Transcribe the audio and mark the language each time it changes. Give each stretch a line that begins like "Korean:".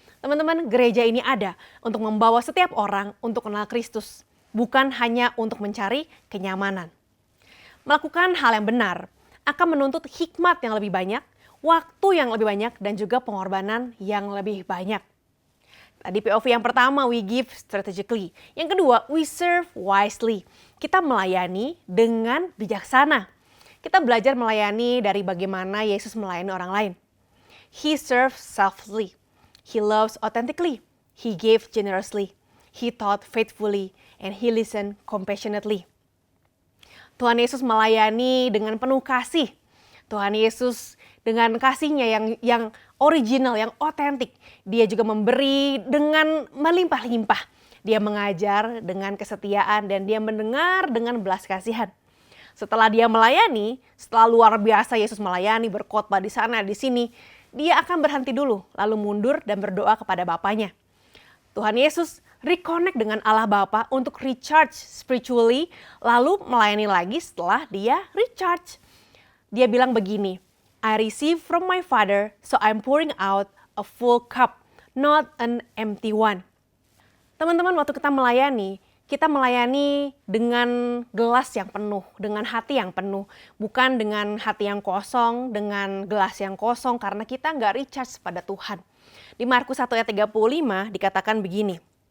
Indonesian: Teman-teman, gereja ini ada untuk membawa setiap orang untuk kenal Kristus. Bukan hanya untuk mencari kenyamanan. Melakukan hal yang benar akan menuntut hikmat yang lebih banyak, waktu yang lebih banyak, dan juga pengorbanan yang lebih banyak. Tadi POV yang pertama,
English: we give strategically.
Indonesian: Yang kedua,
English: we serve wisely.
Indonesian: Kita melayani dengan bijaksana. Kita belajar melayani dari bagaimana Yesus melayani orang lain.
English: He serves selflessly. He loves authentically. He gave generously. He taught faithfully. And he listened compassionately.
Indonesian: Tuhan Yesus melayani dengan penuh kasih. Tuhan Yesus dengan kasihnya yang original, yang otentik. Dia juga memberi dengan melimpah-limpah. Dia mengajar dengan kesetiaan dan dia mendengar dengan belas kasihan. Setelah dia melayani, setelah luar biasa Yesus melayani, berkhotbah di sana, di sini, dia akan berhenti dulu, lalu mundur dan berdoa kepada Bapanya. Tuhan Yesus reconnect dengan Allah Bapa untuk recharge spiritually, lalu melayani lagi setelah dia recharge. Dia bilang begini,
English: I receive from my Father, so I'm pouring out a full cup, not an empty one.
Indonesian: Teman-teman, waktu kita melayani dengan gelas yang penuh, dengan hati yang penuh. Bukan dengan hati yang kosong, dengan gelas yang kosong, karena kita nggak recharge pada Tuhan. Di Markus 1 ayat 35 dikatakan begini.